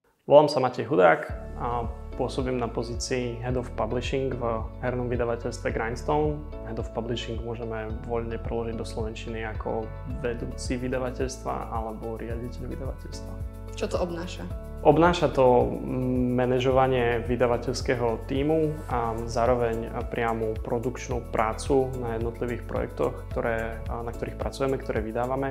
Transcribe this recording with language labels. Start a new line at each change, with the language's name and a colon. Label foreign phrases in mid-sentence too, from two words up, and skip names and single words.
Slovak: Volám sa Matej Hudák a pôsobím na pozícii
English: Head of Publishing
Slovak: v hernom vydavateľstve Grindstone.
English: Head of Publishing
Slovak: môžeme voľne preložiť do slovenčiny ako vedúci vydavateľstva alebo riaditeľ vydavateľstva. Čo to obnáša? Obnáša to manažovanie vydavateľského tímu a zároveň priamu produkčnú prácu na jednotlivých projektoch, na ktorých pracujeme, ktoré vydávame.